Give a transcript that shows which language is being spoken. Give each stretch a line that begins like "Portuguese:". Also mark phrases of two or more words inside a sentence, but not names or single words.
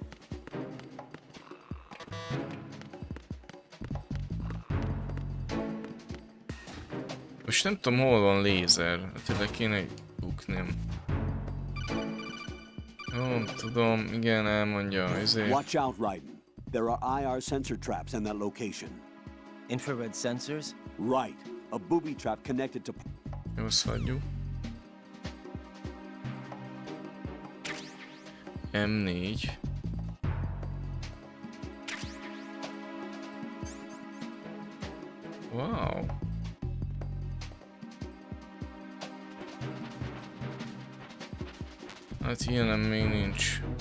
Hungarian: Most nem tudom, hol van lézer. Hát le kéne bukni. Jó, tudom, igen, elmondja, ezért.
English: Watch out, Raiden. There are IR sensor traps in that location. Infrared sensors? Right. A booby trap connected to...
Hungarian: Jó, azt hagyjuk. M4. Wow. Hát ilyenem még nincs.